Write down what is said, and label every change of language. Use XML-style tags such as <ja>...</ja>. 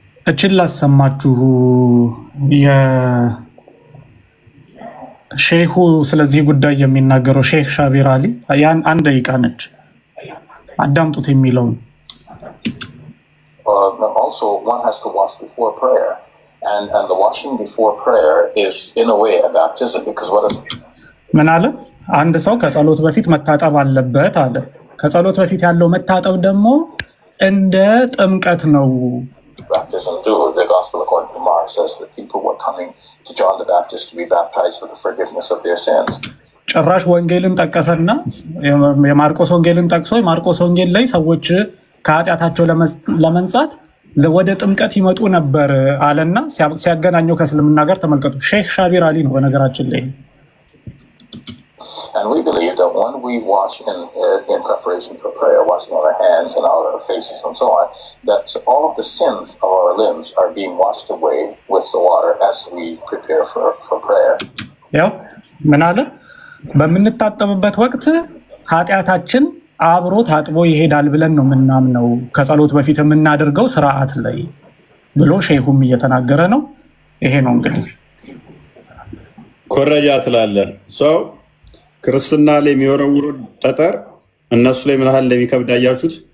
<am>እችን ላሰማችሁ የሼሁ ስለዚህ ጉዳይ የሚናገረው ሼክ ሻቢር አሊ ያን አንድ ደቂቃ ነች። አዳምጡት የሚለውን</am> <en>Also, one has to wash before prayer, and the washing before prayer is in a way a baptism because what is</en> <am>ምን አለ? አንድ ሰው ከጸሎት በፊት መታጠብ አለበት አለ። ከጸሎት በፊት ያለው መታጠብ ደግሞ እንደ ጥምቀት ነው።</am> <en>baptism do? The Gospel according to Mark says that people were coming to John the Baptist to be baptized for the forgiveness of their sins.</en> <am>ጭራሽ ወንጌልን ጠቀሰና የማርቆስ ወንጌልን ጠቅሶ የማርቆስ ወንጌል ላይ ሰዎች ከኃጢአታቸው ለመንጻት ወደ ጥምቀት ይመጡ ነበር አለና ሲያገናኘው ከእስልምና ጋር ተመልከቱ። ሼክ ሻቢር አሊ ነው በነገራችን ላይ።</am> <en>And we believe that when we wash in preparation for prayer, washing our hands and our faces and so on, that all of the sins of our limbs are being washed away with the water as we prepare for prayer.</en> <am>ያው ምን አለ? በምንታጠብበት ወቅት ኃጢአታችን አብሮ ታጥቦ ይሄዳል ብለን ነው ምናምነው ከጸሎት በፊት የምናደርገው ስርዓት ላይ ብሎ ሼሁም እየተናገረ ነው። ይሄ ነው እንግዲህ ኮረጃ ትላለ ሰው ክርስትና ላይ የሚወረውሩ ጠጠር እነሱ ላይ ምን ያህል እንደሚከብድ አያችሁት?</am>